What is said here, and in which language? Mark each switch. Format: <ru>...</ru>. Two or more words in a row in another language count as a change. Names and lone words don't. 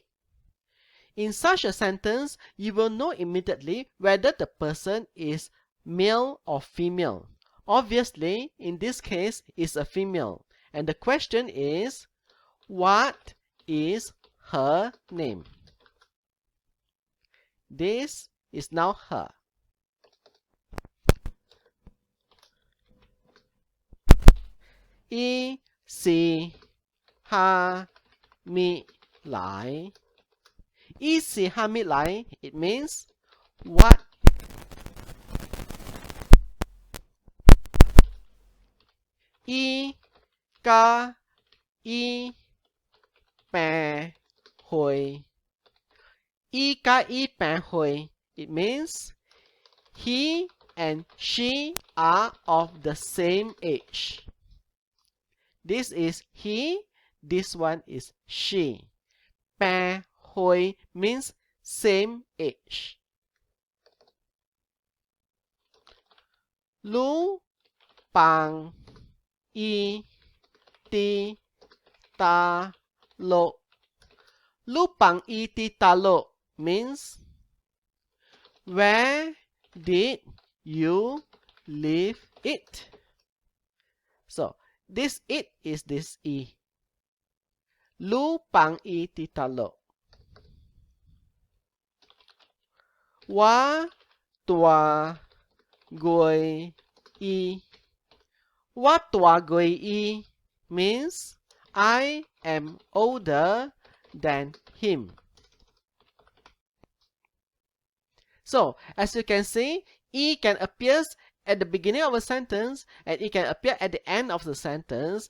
<en>In such a sentence, you will know immediately whether the person is male or female. Obviously, in this case, it's a female. And the question is, what is her name? This is now her.</en> <nan>E, si, ha, mi, lai. E, si, ha, mi, lai.</nan> <en>It means what</en> <nan>E, ka, E, pa, hoi. E, ka, E, pa, hoi. It means he and she are of the same age. This is he, this one is she. Pa, hoi</nan> <en>means same age.</en> <nan>Lu, pang, i, ti, ta, lo. Lu, pang, i, ti, ta, lo</nan> <en>means where did you leave it? So this it is this E.</en> <nan>Lu, pang, i, ti, ta, lo. Wa, tua, goi, i. Wa, tua, goi,</nan> <en>i means I am older than him. So, as you can see, E can appear at the beginning of a sentence and it can appear at the end of the sentence.</en>